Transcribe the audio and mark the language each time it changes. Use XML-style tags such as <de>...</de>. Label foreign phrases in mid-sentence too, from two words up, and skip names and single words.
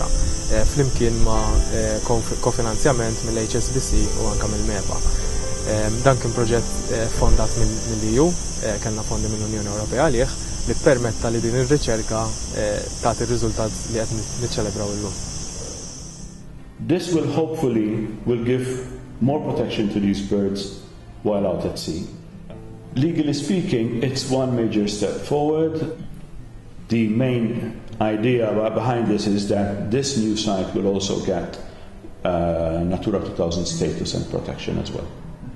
<mt>Flimkien ma' kofinanzjament mill-HSBC u anke mill-MEPA. Dan kien proġett fondat mill-EU, kellna fondi mill-Unjoni Ewropea għalih li ppermetta li din ir-riċerka tagħti r-riżultat li qed niċċelebraw illum.</mt> <en>This will hopefully give more protection to these birds while out at sea. Legally speaking, it's one major step forward. The main idea behind this is that this new site will also get Natura 2000 status and protection as well.</en>